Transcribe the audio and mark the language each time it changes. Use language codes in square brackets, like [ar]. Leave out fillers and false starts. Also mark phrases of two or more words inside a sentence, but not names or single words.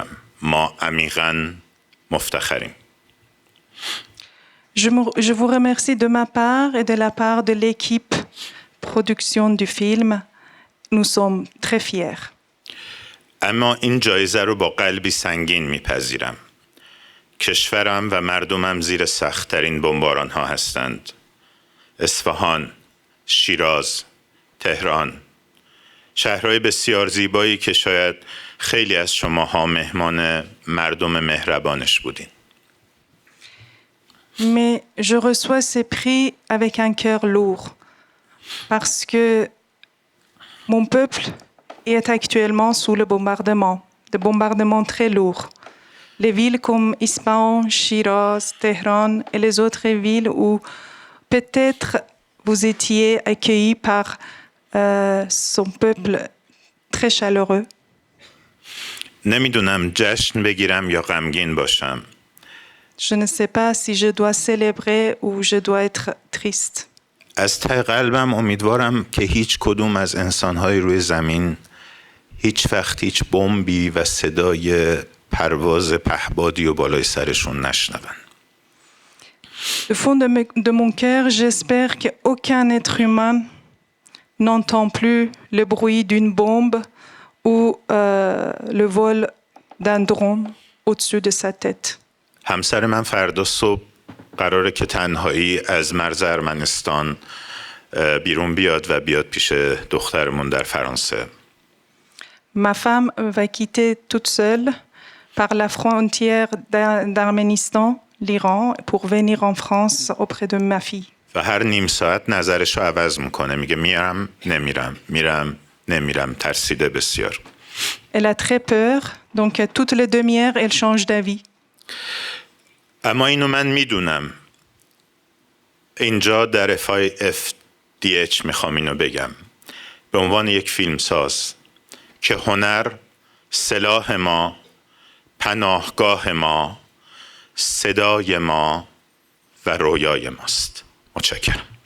[fa] ما عمیقاً مفتخریم. [fr] Je vous remercie de ma part et de la part de l'équipe production du film. Nous sommes très fiers. [fa] اما این جایزه رو با قلبی سنگین میپذیرم کشورم و مردمم زیر سخت‌ترین بمباران ها هستند. اصفهان، شیراز، تهران، شهرهای بسیار زیبایی که شاید خیلی از شماها مهمان مردم مهربانش بودین. [fr] Mais je reçois ces prix avec un cœur lourd parce que mon peuple est actuellement sous le bombardement, des bombardements très lourds. Les villes comme Ispahan, Shiraz, Téhéran et les autres villes où peut-être vous étiez accueillis par son peuple très chaleureux. [fa] نمیدونم جشن بگیرم یا غمگین باشم. [fr] Je ne sais pas si je dois célébrer ou je dois être triste. [fa] از ته قلبم امیدوارم که هیچ کدوم از انسان‌های روی زمین هیچ وقت هیچ بمبی و صدای پرواز پهبادی و بالای سرشون نشنون. [fr] Au fond de mon cœur, j'espère qu'aucun être humain n'entend plus le bruit d'une bombe ou le vol d'un drone au-dessus de sa tête. [fa] همسر من فردا صبح قراره که تنهایی از مرز ارمنستان بیرون بیاد و بیاد پیش دخترمون در فرانسه. [fr] Ma femme va quitter toute seule par la frontière d'Arménistan, l'Iran, pour venir en France auprès de ma fille. [fa] و هر نیم ساعت نظرش رو عوض میکنه، میگه میرم نمیرم، میرم نمیرم، ترسیده بسیار. [fr] Elle a très peur, donc toutes les demi-heures, elle change d'avis. [fa] اما اینو من میدونم، اینجا در FIFDH میخوام اینو بگم به عنوان یک فیلمساز که هنر سلاح ما، پناهگاه ما، صدای ما و رویای ماست. متشکرم.